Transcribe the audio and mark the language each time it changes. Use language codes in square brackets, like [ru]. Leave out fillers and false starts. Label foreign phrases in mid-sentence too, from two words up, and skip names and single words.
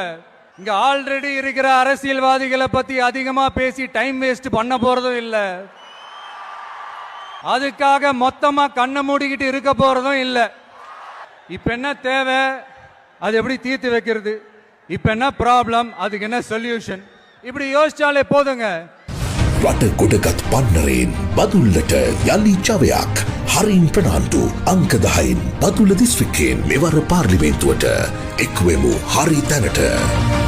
[ta] இங்க ஆல்ரெடி இருக்கிற அரசியல்வாதிகளை பத்தி அதிகமா பேசி [en] time waste [ta] பண்ண போறதும் இல்ல. அதுக்காக மொத்தமா கண்ணை மூடிக்கிட்டு இருக்க போறதும் இல்ல. இப்ப என்ன தேவை, அது எப்படி தீர்த்து வைக்கிறது, இப்ப என்ன ப்ராப்ளம், அதுக்கு என்ன சொல்யூஷன், இப்படி யோசிச்சாலே போதுங்க. [si] රට ගොඩගත් පන්නරයෙන් බදුල්ලට යළි චවයක් හරින් ප්‍රනාන්දු අංක 10න් බදුල්ල දිස්ත්‍රික්කයෙන් මෙවර පාර්ලිමේන්තුවට එක්වෙමු හරි තැනට.